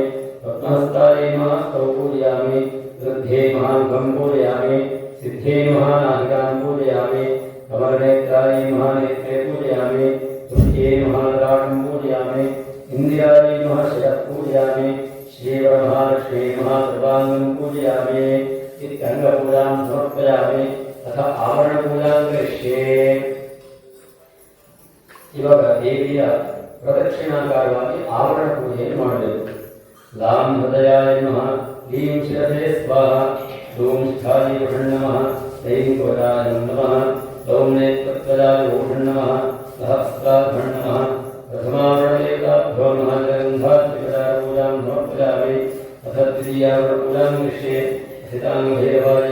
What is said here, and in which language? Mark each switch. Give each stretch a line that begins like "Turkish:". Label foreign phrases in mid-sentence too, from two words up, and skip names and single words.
Sanskrit: पद्महस्तारी महास्तौ पूजयामि वृद्धे महामुखं पूजयामि सिद्धे महानासिकां पूजयामि कमलनेत्रायै महानेत्रे पूजयामि तुष्टे महाललाटं पूजयामि इन्दिरायै महाशिरः पूजयामि श्रीवरमहालक्ष्मी सर्वाङ्गं पूजयामि इत्यङ्गपूजां समर्पयामि अथ आवरणपूजां करिष्ये
Kannada: ಈವಾಗ ದೇವಿಯ ಪ್ರದಕ್ಷಿಣಾಕಾರವಾಗಿ ಆವರಣ ಪೂಜೆಯನ್ನು ಮಾಡಬೇಕು
Sanskrit: लां हृदयाय नमः लीं शिरसे स्वाहा ॐ स्थायि नमः ऐं त्वचाय नमः ॐ नेत्रत्वचाय नमः सहस्राभ्यं नमः प्रथमावरणदेवताभ्यो नमः गन्धात्मकपूजां समर्पयामि अथ द्वितीयावरणपूजां करिष्ये सिताङ्गभैरवाय